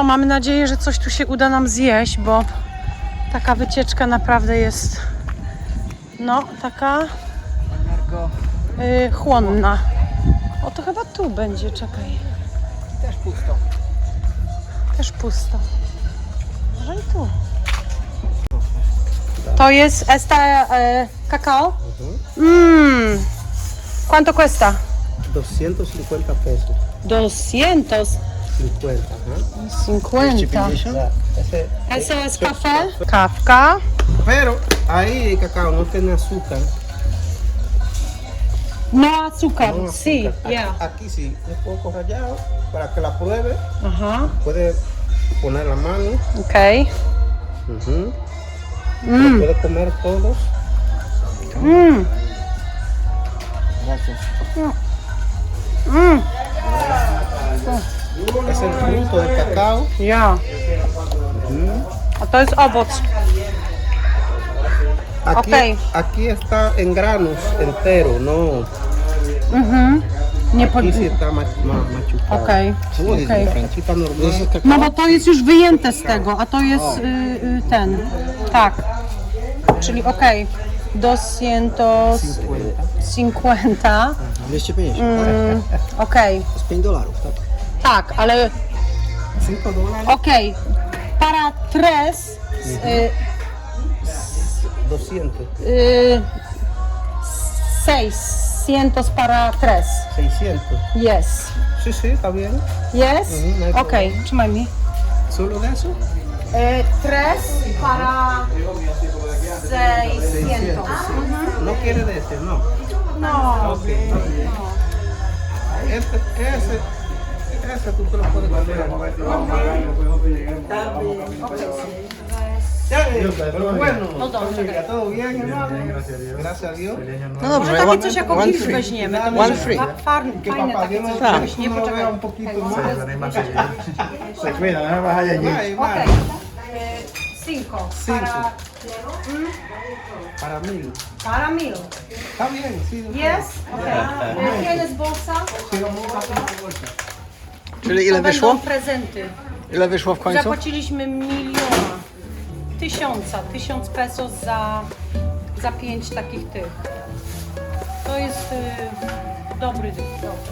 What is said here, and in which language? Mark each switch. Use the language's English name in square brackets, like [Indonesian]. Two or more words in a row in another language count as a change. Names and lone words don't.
[Polish] Mamy nadzieję, że coś tu się uda nam zjeść, bo taka wycieczka naprawdę jest no taka chłonna. O, to chyba tu będzie, czekaj. Też pusto. Też pusto. Może i tu. To jest [Spanish] esta cacao? ¿Cuánto cuesta? 250 pesos. 250. 50, ajá. Ese- Eso es café? Kawka. Pero ahí el cacao no tiene azúcar. No azúcar. No Sí, azúcar. yeah. Aquí sí, un poco rallado. Para que la pruebe, Ajá. puede poner la mano. Okej. Ujú. Lo puede comer todos. Gracias. Es el fruto del cacao. [Polish] Ja. A to jest owoc. [Spanish] Aquí, Ok. aquí está en granos entero, no. [Polish] Nie pod... [Spanish] Aquí sí está machucado. [Polish] Okej. Okej. [Spanish] Aquí está normal. [Polish] No bo to jest już wyjęte z tego, a to jest ten. Tak. Czyli okej. 250. 250. Okej. To jest $5, tak? Tak, ale $5. okej. [Spanish] Para tres 200. 600 para tres. 600. Yes. Sí, sí, está bien. Yes? no hay [Polish] Okej, trzymaj mi. [Spanish] Solo de eso. Tres para 600. No quiere de este, no. No. Ok. Ese tú te lo puedes comer. Pero bueno, todo bien, hermano. Gracias a Dios. [Polish] No dobrze, Może takie coś jako [English] one gift free. [Polish] weźmiemy. To [English] One [Polish] może [English] free. [Polish] Fajne [Spanish] Papá, [Polish] takie [Spanish] Dios [Polish] coś [Spanish] nos [Polish] weź, nie [Spanish] nos lo [Polish] poczekaj. [Spanish] vea un poquito más. Se cuida, no me vas allí. [English] Bye, bye. [Spanish] Okej. Cinco. Para, Para 1000. para 1000. Está bien, sí. Yes? Okej. ¿Tienes bolsa? [Polish] Czyli ile To wyszło? będą prezenty. Ile wyszło w końcu? Zapłaciliśmy 1000 pesos za 5 takich tych. To jest dobry dobry.